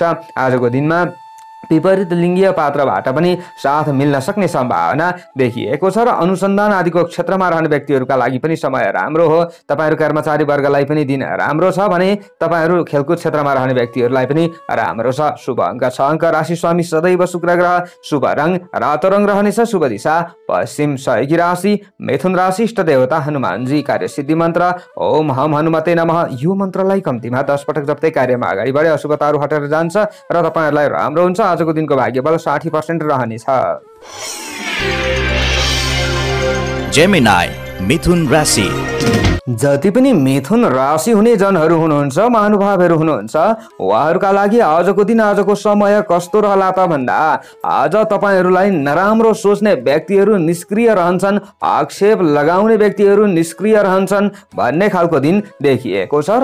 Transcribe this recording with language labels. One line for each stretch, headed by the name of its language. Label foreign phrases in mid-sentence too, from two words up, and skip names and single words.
Nepali: आजको दिनमा विपरीत लिङ्गीय पात्रबाट पनि साथ मिल्न सक्ने सम्भावना देखिएको छ र अनुसन्धान आदिको क्षेत्रमा रहने व्यक्तिहरूका लागि पनि समय राम्रो हो। तपाईहरू कर्मचारी वर्गलाई पनि दिन राम्रो छ भने तपाईहरू खेलकुद क्षेत्रमा रहने व्यक्तिहरूलाई पनि राम्रो छ। शुभ अङ्क 6 अङ्क, राशि स्वामी सदैव शुक्र ग्रह, शुभ रङ रातो रङ रहनेछ, शुभ दिशा पश्चिम, सहयोगी राशि मिथुन राशि, इष्ट देवता हनुमानजी, कार्य सिद्धि मन्त्र
Sanskrit: ओम हम हनुमते नमः।
Nepali: यो मन्त्रलाई कम्तीमा 10 पटक जप्दै कार्यमा अगाडि बढे अशुभताहरू हटेर जान्छ र तपाईहरूलाई राम्रो हुन्छ। आजको दिनको भाग्यबल 60% रहनेछ। जेमिनाई मिथुन राशि। जति पनि मिथुन राशि हुने जनहरू हुनुहुन्छ, महानुभावहरू हुनुहुन्छ, उहाँहरूका लागि आजको दिन, आजको समय कस्तो रहला त भन्दा आज तपाईहरूलाई नराम्रो सोच्ने व्यक्तिहरू निष्क्रिय रहन्छन्, आक्षेप लगाउने व्यक्तिहरू निष्क्रिय रहन्छन् भन्ने खालको दिन देखिएको छ।